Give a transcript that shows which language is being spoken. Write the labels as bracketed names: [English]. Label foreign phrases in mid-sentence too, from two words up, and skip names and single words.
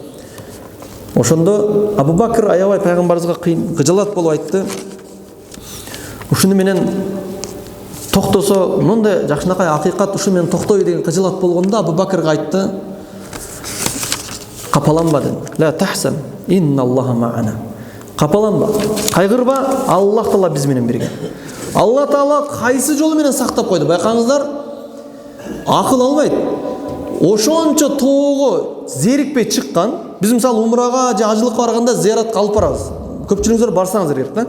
[Kyrgyz] Ошондо Абу Бакр аябай пайгамбарыбызга кыжалат болуп айтты. Ушуну менен токтосо, мындай жакшынакай акыйкат ушу менен токтой деген кыжалат болгондо Абу Бакрга айтты: "Капаланба dedi. [Arabic] لا تحزن، إن الله معنا." [Kyrgyz] Капаланба, кайгырба, Аллах Таала биз менен бирге. Алла Таала кайсы жолу менен сактап койду? Байкаңыздар, акыл албайт. Ошончо тоого зерикпей чыккан. Биз мисалы умрага же ажылыкка барганда зияратка алып барабыз. Көпчүлүгүңүздөр барсаңыздар керек да.